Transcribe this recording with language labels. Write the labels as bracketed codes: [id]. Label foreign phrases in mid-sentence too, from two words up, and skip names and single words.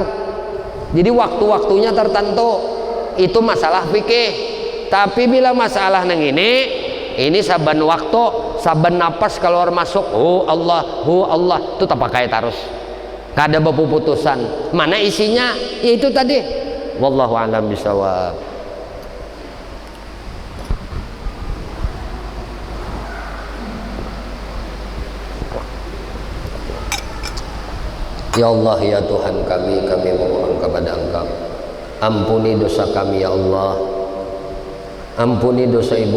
[bjn] Jadi waktu-waktunya tertentu, itu masalah fikih. Tapi bila masalah nang ini saban waktu, saban napas keluar masuk, oh Allah itu tak pakai terus. Kada berputusan. Mana isinya? Ya itu tadi. [ar] والله أعلم بالصواب. يا الله, [id] ya Tuhan kami memohon kepada Engkau, ampuni dosa kami ya Allah, ampuni dosa ibu